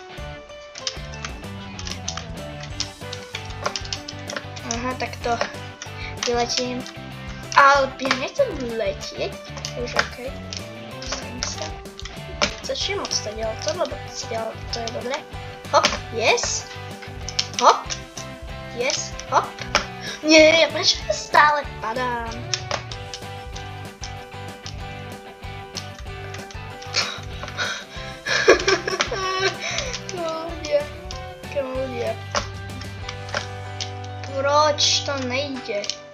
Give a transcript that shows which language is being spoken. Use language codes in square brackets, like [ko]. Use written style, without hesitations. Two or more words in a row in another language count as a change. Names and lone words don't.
[sk] Aha, tak to vyletím. Ale ja nechcem letieť, už okej. Postavím sa. Začnem odstať, ale to je dobré. Hop, yes. Hop, yes, hop. Nie, prečo stále padám? [cs] Proč to nejde?